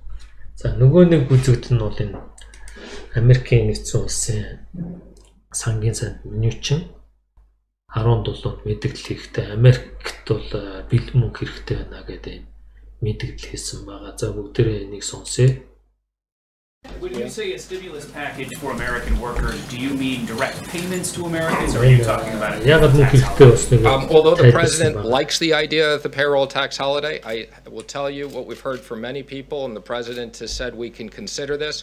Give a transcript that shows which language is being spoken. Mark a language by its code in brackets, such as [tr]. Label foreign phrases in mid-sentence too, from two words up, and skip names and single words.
[mn] За нөгөө нэг үзэгдэл нь бол энэ Америкийн нэгдсэн улсын сангийн сайд Mnuchin 17-нд мэдээлэл хийхдээ Америкт бол бэлэн мөнгө хэрэгтэй байна гэдэг мэдээлэл хийсэн байгаа. За бүгдээрээ энийг сонсъё. [en] When you say a stimulus package for American workers, do you mean direct payments to Americans, or are you talking about a tax holiday? Although the president likes the idea of the payroll tax holiday, I will tell you what we've heard from many people, and the president has said we can consider this.